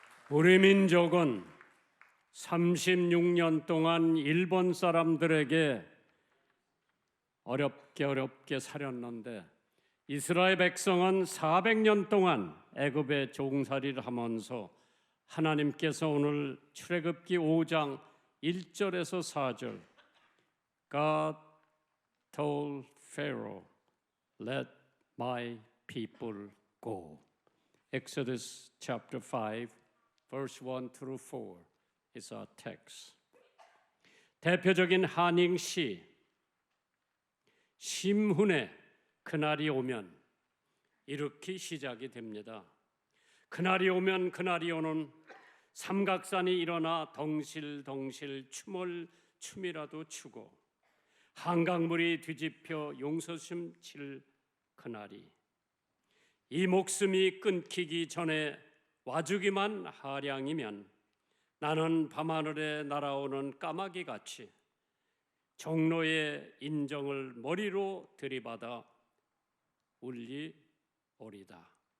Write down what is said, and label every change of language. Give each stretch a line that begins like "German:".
Korean: 우리 민족은 36년 동안 일본 사람들에게 어렵게 살았는데 이스라엘 백성은 400년 동안 애굽의 종살이를 하면서 하나님께서 오늘 출애굽기 5장 1절에서 4절
English: God told Pharaoh, let my people go. Exodus chapter 5 verse 1 through 4 is our text.
Korean: 대표적인 한잉시 심훈의 그날이 오면 이렇게 시작이 됩니다. 그날이 오면 그날이 오는 삼각산이 일어나 덩실덩실 춤이라도 추고 한강물이 뒤집혀 용서심 칠 그날이 이 목숨이 끊기기 전에 와주기만 하량이면 나는 밤하늘에 날아오는 까마귀같이 종로의 인정을 머리로 들이받아 울리오리다.